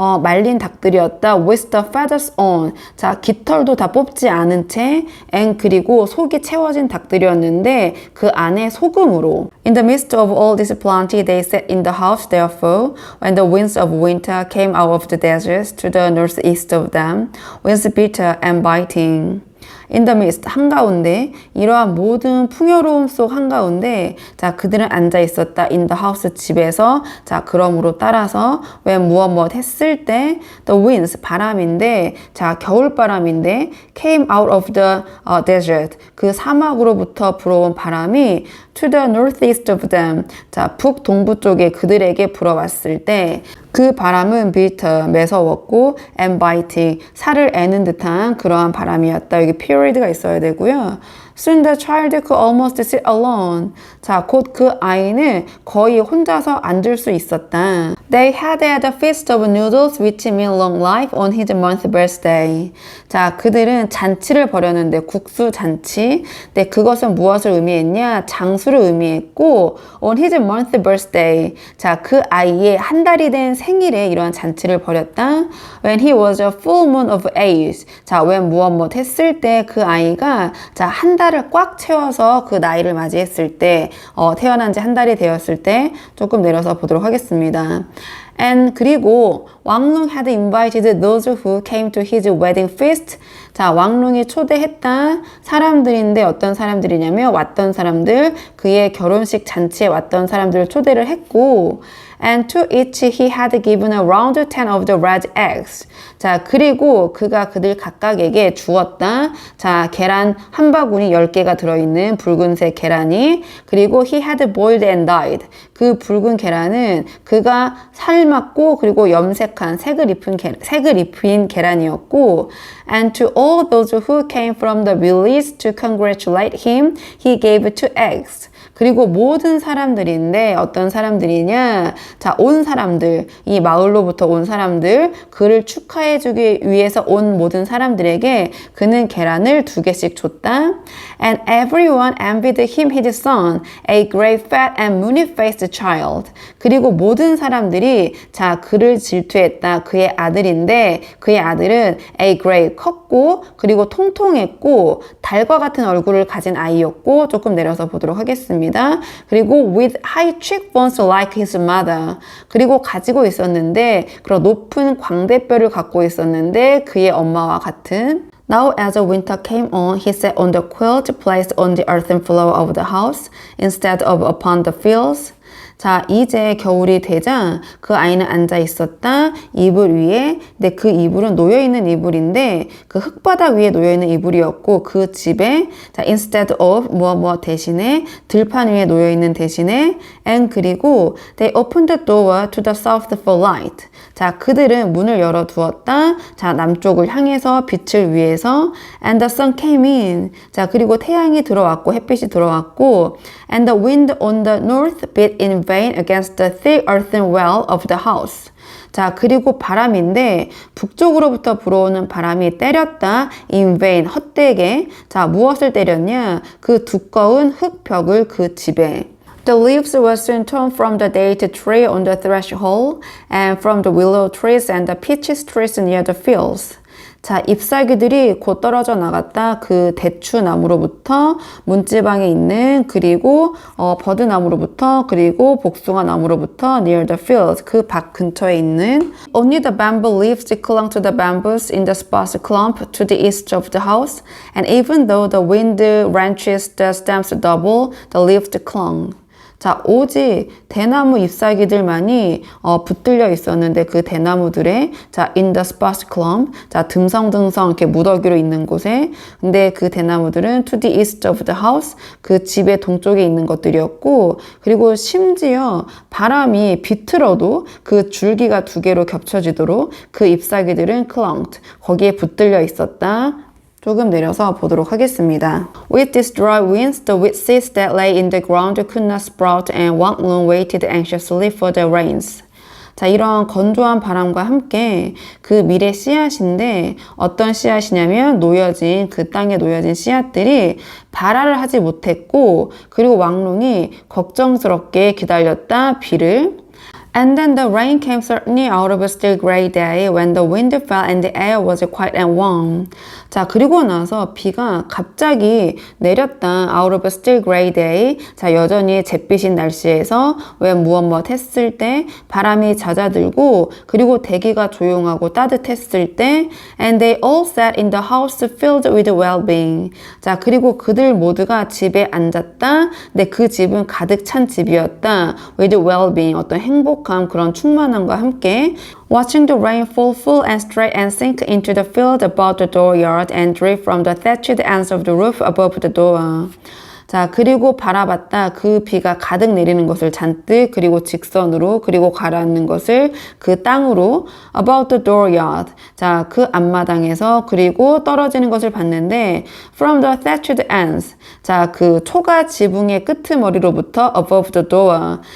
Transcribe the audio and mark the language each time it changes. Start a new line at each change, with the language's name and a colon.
Korean: 말린 닭들이었다
English: with the feathers on,
Korean: 자, 깃털도 다 뽑지 않은 채
English: and
Korean: 그리고 속이 채워진 닭들이었는데 그 안에 소금으로
English: In the midst of all this plenty they sat in the house therefore when the winds of winter came out of the deserts to the northeast of them winds bitter and biting. In the midst,
Korean: 한가운데, 이러한 모든 풍요로움 속 한가운데, 자, 그들은 앉아 있었다.
English: In the house,
Korean: 집에서. 자, 그러므로 따라서,
English: when
Korean: 무엇 했을 때,
English: the winds,
Korean: 바람인데, 자, 겨울바람인데,
English: came out of the desert,
Korean: 그 사막으로부터 불어온 바람이
English: to the northeast of them,
Korean: 자, 북동부 쪽에 그들에게 불어왔을 때, 그 바람은
English: bitter,
Korean: 매서웠고
English: and biting,
Korean: 살을 애는 듯한 그러한 바람이었다. 여기 period가 있어야 되고요.
English: Soon the child could almost sit alone.
Korean: 자, 곧 그 아이는 거의 혼자서 앉을 수 있었다.
English: They had a feast of noodles which mean long life on his month birthday.
Korean: 자, 그들은 잔치를 벌였는데 국수 잔치. 네, 그것은 무엇을 의미했냐? 장수를 의미했고
English: on his month birthday.
Korean: 자, 그 아이의 한 달이 된 생일에 이러한 잔치를 벌였다.
English: When he was a full moon of age.
Korean: 자,
English: when
Korean: 무엇 했을 때 그 아이가 자, 한 달을 꽉 채워서 그 나이를 맞이했을 때 태어난 지 한 달이 되었을 때 조금 내려서 보도록 하겠습니다.
English: And 그리고 왕룽 had invited those who came to his wedding feast.
Korean: 자, 왕룽이 초대했다 사람들인데 어떤 사람들이냐면 왔던 사람들, 그의 결혼식 잔치에 왔던 사람들을 초대를 했고
English: And to each he had given around 10 of the red eggs.
Korean: 자, 그리고 그가 그들 각각에게 주었다. 자, 계란 한 바구니 10개가 들어있는 붉은색 계란이, 그리고
English: he had boiled and dyed.
Korean: 그 붉은 계란은 그가 삶았고 그리고 염색한 색을 입힌 계란이었고
English: And to all those who came from the village to congratulate him, he gave 2 eggs.
Korean: 그리고 모든 사람들인데 어떤 사람들이냐? 자, 온 사람들, 이 마을로부터 온 사람들, 그를 축하해주기 위해서 온 모든 사람들에게 그는 계란을 2개씩 줬다.
English: And everyone envied him his son, a great fat and moony-faced child.
Korean: 그리고 모든 사람들이 자, 그를 질투했다. 그의 아들인데 그의 아들은
English: a great,
Korean: 컸고 그리고 통통했고 달과 같은 얼굴을 가진 아이였고 조금 내려서 보도록 하겠습니다.
English: 그리고 with high cheekbones like his mother.
Korean: 그리고 가지고 있었는데 그런 높은 광대뼈를 갖고 있었는데 그의 엄마와 같은.
English: Now as the winter came on, he sat on the quilt placed on the earthen floor of the house instead of upon the fields.
Korean: 자, 이제 겨울이 되자 그 아이는 앉아 있었다. 이불 위에. 근데 그 이불은 놓여있는 이불인데 그 흙바닥 위에 놓여있는 이불이었고 그 집에 자,
English: instead of
Korean: 무엇 대신에 들판 위에 놓여있는 대신에 and 그리고
English: they opened the door to the south for light.
Korean: 자, 그들은 문을 열어두었다. 자, 남쪽을 향해서 빛을 위해서
English: and the sun came in.
Korean: 자, 그리고 태양이 들어왔고 햇빛이 들어왔고
English: and the wind on the north beat in vain against the thick earthen wall of the house.
Korean: 자, 그리고 바람인데 북쪽으로부터 불어오는 바람이 때렸다.
English: in vain,
Korean: 헛되게. 자, 무엇을 때렸냐? 그 두꺼운 흙벽을 그 집에.
English: The leaves were soon torn from the date tree on the threshold and from the willow trees and the peach trees near the fields.
Korean: 자, 잎사귀들이 곧 떨어져 나갔다. 그 대추나무로부터 문지방에 있는 그리고 버드나무로부터 그리고 복숭아나무로부터
English: near the fields,
Korean: 그 밭 근처에 있는
English: Only the bamboo leaves clung to the bamboos in the sparse clump to the east of the house and even though the wind wrenches the stems double, the leaves clung.
Korean: 자, 오직 대나무 잎사귀들만이 붙들려 있었는데 그 대나무들의 자,
English: in the sparse clump,
Korean: 자, 듬성듬성 이렇게 무더기로 있는 곳에 근데 그 대나무들은
English: to the east of the house,
Korean: 그 집의 동쪽에 있는 것들이었고 그리고 심지어 바람이 비틀어도 그 줄기가 2개로 겹쳐지도록 그 잎사귀들은
English: clung,
Korean: 거기에 붙들려 있었다. 조금 내려서 보도록 하겠습니다.
English: With these dry winds, the wheat seeds that lay in the ground could not sprout and Wang Lun waited anxiously for the rains.
Korean: 자, 이런 건조한 바람과 함께 그 밀의 씨앗인데 어떤 씨앗이냐면 그 땅에 놓여진 씨앗들이 발화를 하지 못했고 그리고 왕룡이 걱정스럽게 기다렸다 비를.
English: And then the rain came suddenly out of a still gray day when the wind fell and the air was quiet and warm.
Korean: 자, 그리고 나서 비가 갑자기 내렸다.
English: Out of a still gray day.
Korean: 자, 여전히 잿빛인 날씨에서 왜 무엇 했을 때 바람이 잦아들고 그리고 대기가 조용하고 따뜻했을 때
English: And they all sat in the house filled with well-being.
Korean: 자, 그리고 그들 모두가 집에 앉았다. 근데 그 집은 가득 찬 집이었다.
English: With well-being.
Korean: 어떤 행복함, 그런 충만함과 함께
English: Watching the rain fall full and straight and sink into the field about the dooryard and drip from the thatched ends of the roof above the door.
Korean: 자, 그리고 바라봤다. 그 비가 가득 내리는 것을 잔뜩, 그리고 직선으로, 그리고 가라앉는 것을 그 땅으로
English: about the dooryard.
Korean: 자, 그 앞마당에서 그리고 떨어지는 것을 봤는데
English: from the thatched ends.
Korean: 자, 그 초가 지붕의 끄트머리로부터
English: above the door.